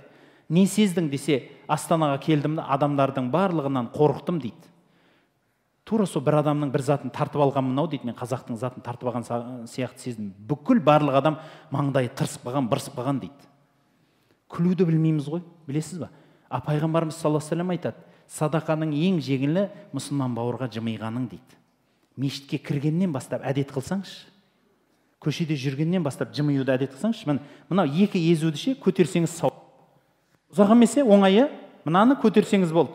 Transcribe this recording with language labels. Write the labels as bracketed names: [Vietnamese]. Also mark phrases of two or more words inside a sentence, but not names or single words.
[Kazakh] Не сездің десе, Астанаға келдім, адамдардың барлығынан қорықтым дейді. Тура сол бір адамның бір затын тартып алғанмын ау дейді, мен қазақтың затын тартып алған сияқты сездім. Бүкіл барлық адам маңдайы тырысып қалған, бырысып қалған дейді. Күлуді білмейміз ғой, білесіз ба? Пайғамбарымыз [Arabic] صلى الله عليه وسلم [Kazakh] айтады, садақаның ең жеңілі мұсылман бауырға жымиғаның дейді. Мешітке кіргеннен бастап әдет қылсаңшы, көшеде жүргеннен бастап жымиюды әдет қылсаңшы, мынау екі езуді ше көтерсеңіз сау. Ұзақ емес, оңайы, мынаны көтерсеңіз болды.